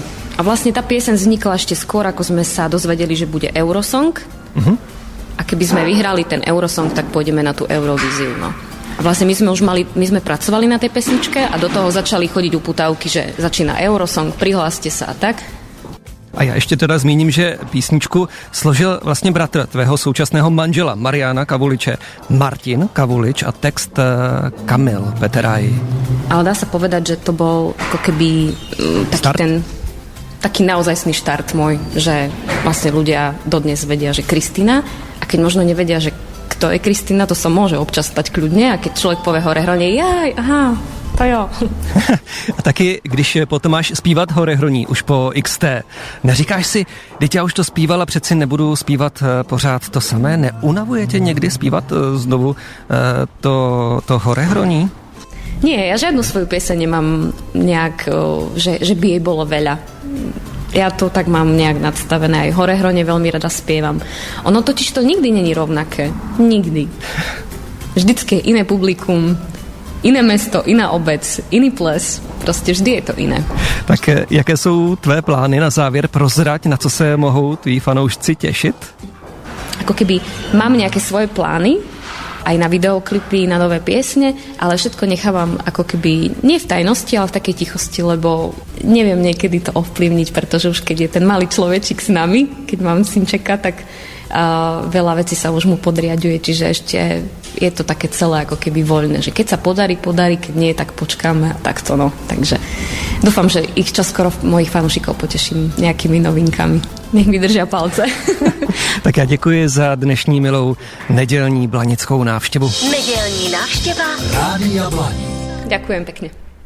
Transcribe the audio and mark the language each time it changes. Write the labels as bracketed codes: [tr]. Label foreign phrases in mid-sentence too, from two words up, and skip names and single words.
[sk] A vlastne tá pieseň vznikla ešte skôr, ako sme sa dozvedeli, že bude Eurosong. A keby sme vyhrali ten Eurosong, tak pôjdeme na tú Eurovíziu. No. A vlastne my sme pracovali na tej pesničke a do toho začali chodiť uputávky, že začína Eurosong, prihláste sa a tak. [cs] A já ještě teda zmíním, že písničku složil vlastně bratr tvého současného manžela Mariána Kavuliče, Martin Kavulič a text Kamil Peteraj. [sk] Ale dá sa povedať, že to bol ako keby taký naozajstný štart môj, že vlastne ľudia dodnes vedia, že Kristína a keď možno nevedia, že kto je Kristína, to sa môže občas stať kľudne a keď človek povie Horehronie, [cs] aha, to jo. A taky, když potom máš zpívat Horehroní už po XT, neříkáš si, teď já už to zpívala, přeci nebudu zpívat pořád to samé? Neunavuje tě někdy zpívat znovu to Horehroní? [sk] Nie, ja žiadnu svoju pieseň nemám nejak, že by jej bolo veľa. Ja to tak mám nejak nadstavené. Aj Horehronie veľmi rada spievam. Ono totiž to nikdy není rovnaké. Nikdy. Vždycky je iné publikum, iné mesto, iná obec, iný ples. Prostě vždy je to iné. [cs] Tak jaké jsou tvé plány na závěr? Prozrať, na co se mohou tví fanoušci těšit? [sk] Ako keby mám nejaké svoje plány, aj na videoklipy, na nové piesne, ale všetko nechávam ako keby nie v tajnosti, ale v takej tichosti, lebo neviem niekedy to ovplyvniť, pretože už keď je ten malý človečik s nami, keď mám synčeka, tak veľa vecí sa už mu podriaďuje, čiže je to také celé ako keby voľné, že keď sa podarí, keď nie, tak počkáme a takto, no. Takže dúfam, že ich čoskoro mojich fanúšikov poteším nejakými novinkami. Nech mi držia palce. [cs] Tak já děkuji za dnešní milou nedělní blanickou návštěvu. Nedělní návštěva Rádia Blaník. [sk] Ďakujem pekne.